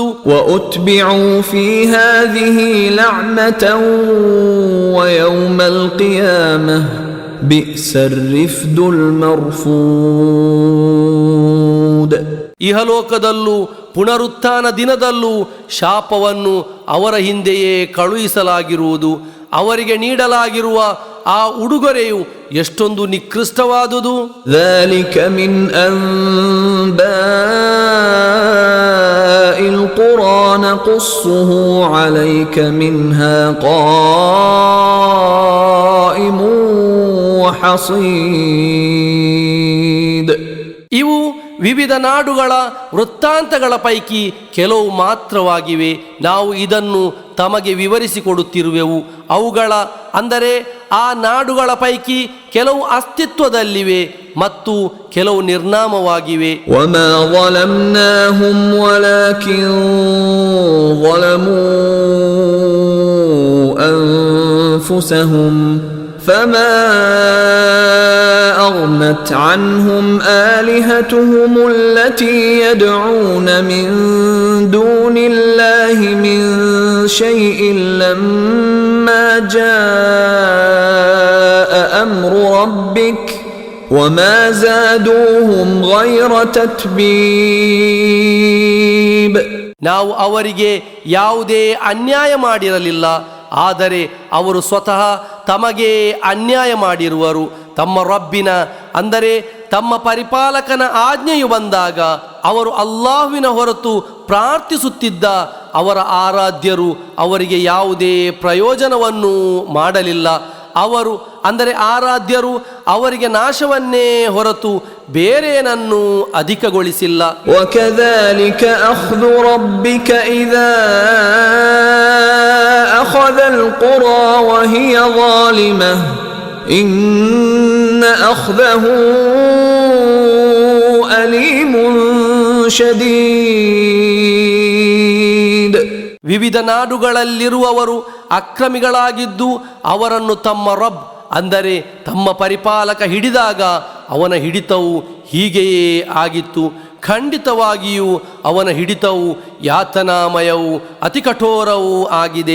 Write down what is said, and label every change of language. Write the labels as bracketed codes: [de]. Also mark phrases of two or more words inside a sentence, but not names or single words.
[ar] وأتبعوا في هذه لعنة ويوم القيامة بئس الرفد المرفود. [kn] ಇಹಲೋಕದಲ್ಲೂ ಪುನರುತ್ಥಾನ ದಿನದಲ್ಲೂ ಶಾಪವನ್ನು ಅವರ ಹಿಂದೆಯೇ ಕಳುಹಿಸಲಾಗಿರುವುದು. ಅವರಿಗೆ ನೀಡಲಾಗಿರುವ ಆ ಉಡುಗೊರೆಯು ಎಷ್ಟೊಂದು ನಿಕೃಷ್ಟವಾದುದು. [ar] ذَلِكَ مِنْ أَنْبَاءِ الْقُرَى نَقُصُّهُ عَلَيْكَ مِنْهَا قَائِمٌ وَحَصِيدٌ. [kn] ಇವು ವಿವಿಧ ನಾಡುಗಳ ವೃತ್ತಾಂತಗಳ ಪೈಕಿ ಕೆಲವು ಮಾತ್ರವಾಗಿವೆ. ನಾವು ಇದನ್ನು ತಮಗೆ ವಿವರಿಸಿಕೊಡುತ್ತಿರುವೆವು. ಅವುಗಳ ಅಂದರೆ ಆ ನಾಡುಗಳ ಪೈಕಿ ಕೆಲವು ಅಸ್ತಿತ್ವದಲ್ಲಿವೆ ಮತ್ತು ಕೆಲವು ನಿರ್ನಾಮವಾಗಿವೆ. [ar] وَمَا ظَلَمْنَاهُمْ وَلَكِنْ ظَلَمُوا أَنفُسَهُمْ فَمَا أَغْنَتْ عَنْهُمْ آلِهَتُهُمُ الَّتِي يَدْعُونَ مِنْ دُونِ اللَّهِ مِنْ شَيْءٍ لَمَّا جَاءَ أَمْرُ رَبِّكَ وَمَا زَادُوهُمْ غَيْرَ تَتْبِيبٍ. [kn] ನಾವು ಅವರಿಗೆ ಯಾವುದೇ ಅನ್ಯಾಯ ಮಾಡಿರಲಿಲ್ಲ, ಆದರೆ ಅವರು ಸ್ವತಃ ತಮಗೆ ಅನ್ಯಾಯ ಮಾಡಿರುವರು. ತಮ್ಮ ರಬ್ಬಿನ ಅಂದರೆ ತಮ್ಮ ಪರಿಪಾಲಕನ ಆಜ್ಞೆಯು ಬಂದಾಗ ಅವರು ಅಲ್ಲಾಹುವಿನ ಹೊರತು ಪ್ರಾರ್ಥಿಸುತ್ತಿದ್ದ ಅವರ ಆರಾಧ್ಯರು ಅವರಿಗೆ ಯಾವುದೇ ಪ್ರಯೋಜನವನ್ನು ಮಾಡಲಿಲ್ಲ. ಅವರು ಅಂದರೆ ಆರಾಧ್ಯರು ಅವರಿಗೆ ನಾಶವನ್ನೇ ಹೊರತು ಬೇರೇನನ್ನು ಅಧಿಕಗೊಳಿಸಿಲ್ಲ. [ar] وَكَذَلِكَ أَخْذُ رَبِّكَ إِذَا أَخَذَ الْقُرَى وَهِيَ ظَالِمَةٌ إِنَّ أَخْذَهُ أَلِيمٌ شَدِيدٌ. [kn] ವಿವಿಧ ನಾಡುಗಳಲ್ಲಿರುವವರು ಅಕ್ರಮಿಗಳಾಗಿದ್ದು ಅವರನ್ನು ತಮ್ಮ ರಬ್ ಅಂದರೆ ತಮ್ಮ ಪರಿಪಾಲಕ ಹಿಡಿದಾಗ ಅವನ ಹಿಡಿತವು ಹೀಗೆಯೇ ಆಗಿತ್ತು. ಖಂಡಿತವಾಗಿಯೂ ಅವನ ಹಿಡಿತವು ಯಾತನಾಮಯವೂ ಅತಿ ಕಠೋರವೂ ಆಗಿದೆ.